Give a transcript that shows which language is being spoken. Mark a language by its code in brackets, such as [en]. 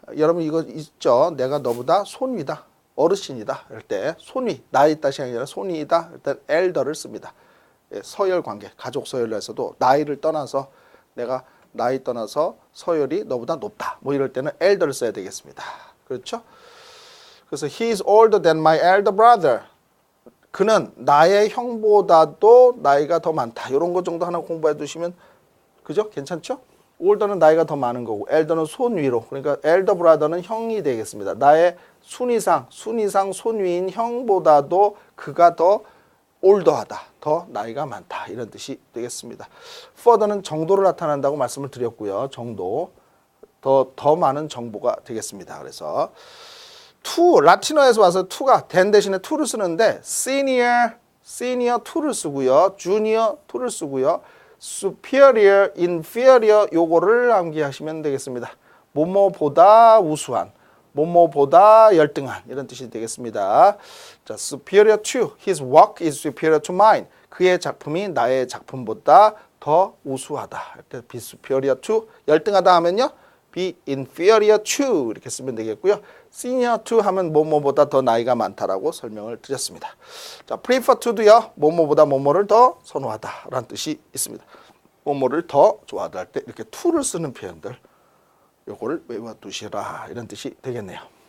[ko] 여러분 이거 있죠. 내가 너보다 손 위다. 어르신이다 할 때 손위, 나이 따시 아니라 손위이다 할 때 elder를 씁니다. 예, 서열 관계, 가족 서열에서도 나이를 떠나서 내가 나이 떠나서 서열이 너보다 높다. 뭐 이럴 때는 elder를 써야 되겠습니다. 그렇죠? [en] 그래서 he is older than my elder brother. [ko] 그는 나의 형보다도 나이가 더 많다. 이런 거 정도 하나 공부해 두시면 그죠? 괜찮죠? older는 나이가 더 많은 거고 elder는 손 위로. 그러니까 elder brother는 형이 되겠습니다. 나의 순위상 손위인 형보다도 그가 더 올더하다. 더 나이가 많다. 이런 뜻이 되겠습니다. further는 정도를 나타낸다고 말씀을 드렸고요. 정도. 더 많은 정보가 되겠습니다. 그래서 to, 라틴어에서 와서 to가 than 대신에 to를 쓰는데 senior to를 쓰고요. junior to를 쓰고요. superior, inferior 요거를 암기하시면 되겠습니다. 뭐뭐보다 우수한, 뭐뭐보다 열등한 이런 뜻이 되겠습니다. [en] 자, superior to, his work is superior to mine. [ko] 그의 작품이 나의 작품보다 더 우수하다. [en] be superior to, [ko] 열등하다 하면요. [en] be inferior to [ko] 이렇게 쓰면 되겠고요. senior to 하면 뭐뭐보다 더 나이가 많다라고 설명을 드렸습니다. 자, prefer to도요. 뭐뭐보다 뭐뭐를 더 선호하다라는 뜻이 있습니다. 뭐뭐를 더 좋아하다 할 때 이렇게 to를 쓰는 표현들 요거를 외워두시라 이런 뜻이 되겠네요.